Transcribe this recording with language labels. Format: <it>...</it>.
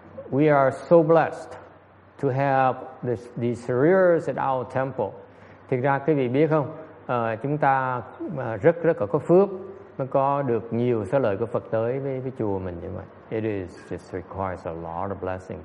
<en>We are so blessed to have these shriyas at our temple.</en> <vi>Thực ra quý vị biết không, chúng ta rất là có phước mới có được nhiều xá lợi của Phật tới với chùa mình như vậy.</vi> <en>It just requires a lot of blessing.</en>